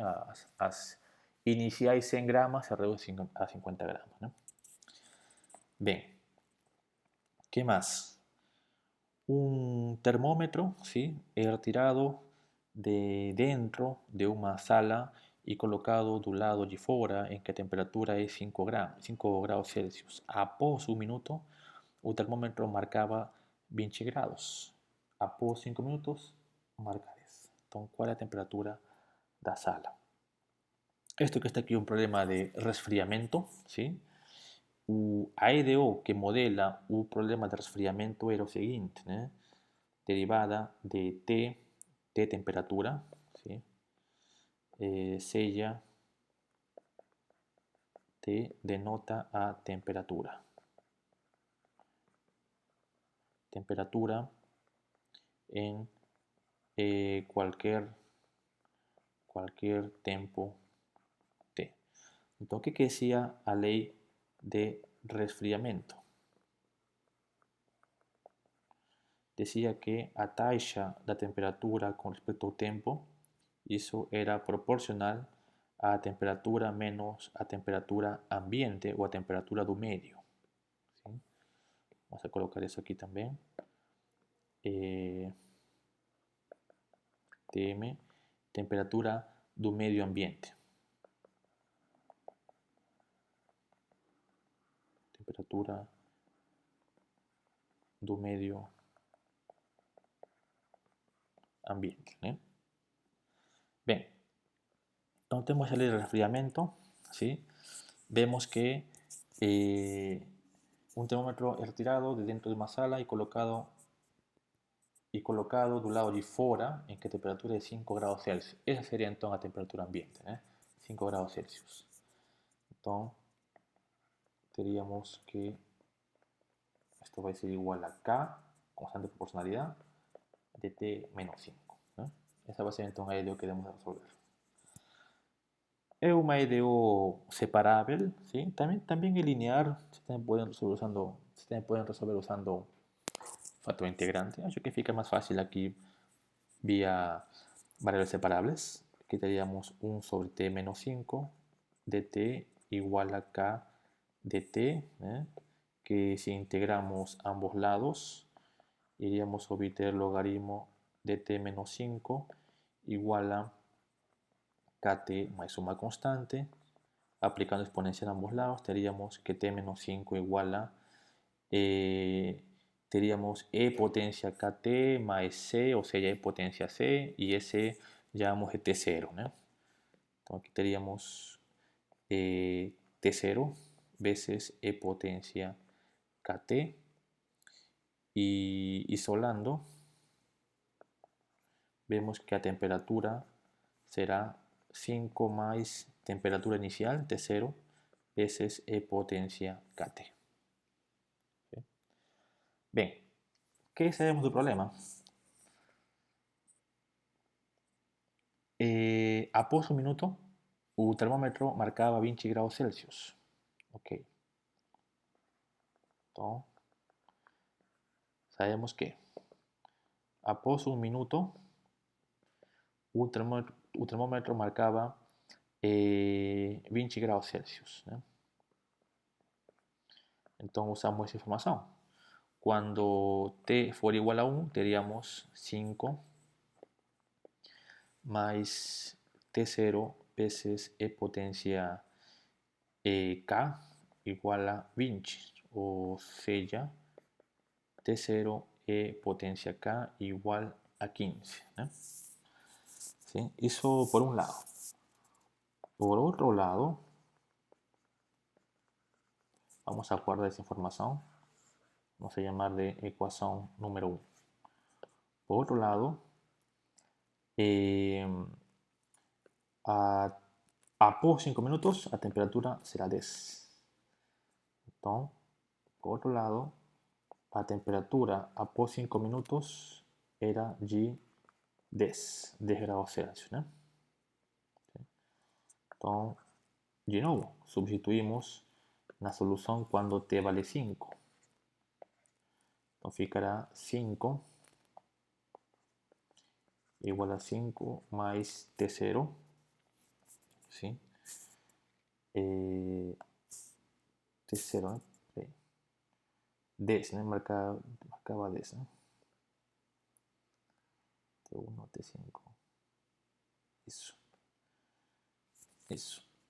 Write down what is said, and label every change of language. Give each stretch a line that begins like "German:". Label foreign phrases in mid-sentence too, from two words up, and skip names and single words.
Spanish: Iniciar 100 gramos se reduce a 50 gramos. ¿No? Bien. ¿Qué más? Un termómetro, ¿sí? He retirado de dentro de una sala y colocado
Portuguese: do lado de fora em que a temperatura é 5 graus Celsius. Após um minuto, o termômetro marcava 20 graus. Após 5 minutos, marca 10. Então, qual é a temperatura da sala?
Spanish: Esto que está
Portuguese: aqui é um problema de resfriamento, ¿sí? A EDO que modela o problema de resfriamento era o seguinte, né? Derivada de T temperatura, ¿sí? Sella T denota a temperatura.
Spanish: Temperatura en cualquier tempo T.
Portuguese: Então, o que decía a lei de resfriamento? Decía que a taxa da temperatura
Spanish: con respecto
Portuguese: ao tempo, isso era proporcional a temperatura menos a temperatura ambiente ou a temperatura do medio.
Spanish: ¿Sí? Vamos a colocar eso aquí también. TM,
Portuguese: temperatura do medio ambiente. Temperatura do medio ambiente. ¿Eh?
Spanish: Bien, entonces tenemos el resfriamiento, ¿sí? Vemos que un termómetro es retirado de dentro de una sala y colocado
Portuguese: do lado de fora em que a temperatura é 5 graus Celsius. Essa seria então a temperatura ambiente, né? 5 graus Celsius. Então, teríamos que esto vai ser igual a K, constante de proporcionalidade, de T menos 5.
Spanish: ¿No?
Portuguese: Essa vai ser então a EDO
Spanish: que debemos resolver.
Portuguese: É uma EDO separável,
Spanish: ¿sí?
Portuguese: También é linear,
Spanish: se pueden resolver usando factor integrante.
Portuguese: Acho que fica
Spanish: más fácil aquí vía variables separables. Aquí tendríamos 1 sobre t menos 5 de t igual a k de t, que si integramos ambos lados, iríamos a obtener logaritmo de t menos 5 igual a kt más suma constante. Aplicando exponencial a ambos lados, tendríamos que t menos 5 igual a teríamos e potencia kt más c, o sea, e potencia c, y ese llamamos t0. ¿no? Entonces aquí teríamos t0 veces e potencia kt, y isolando vemos que a temperatura será 5 más temperatura inicial t0 veces e potencia kt. ¿Sí? Bien, ¿qué sabemos del problema?
Portuguese: Após un minuto, o termómetro marcava 20 graus Celsius. Ok. Então, sabemos que após un minuto, o termómetro marcava 20 graus Celsius. Né? Então, usamos essa informação. Quando t for igual a 1, teríamos 5 mais t0 veces e potencia k igual a 20, ou seja, t0 e potencia k igual a 15.
Spanish: ¿Sí? Eso por un lado. Por otro lado, vamos a guardar esa información. Vamos a llamarle ecuación número 1. Por otro lado,
Portuguese: após 5 minutos, a temperatura será 10. Então, por outro lado, a temperatura após 5 minutos era de 10 graus Celsius, né? Então, de novo, substituímos na solução quando t vale 5. Então, ficará 5 igual a 5 mais T0, ¿sí?
Spanish: T0, ¿eh? 10, ¿no? Marcaba 10, ¿no? T1, T5. Eso.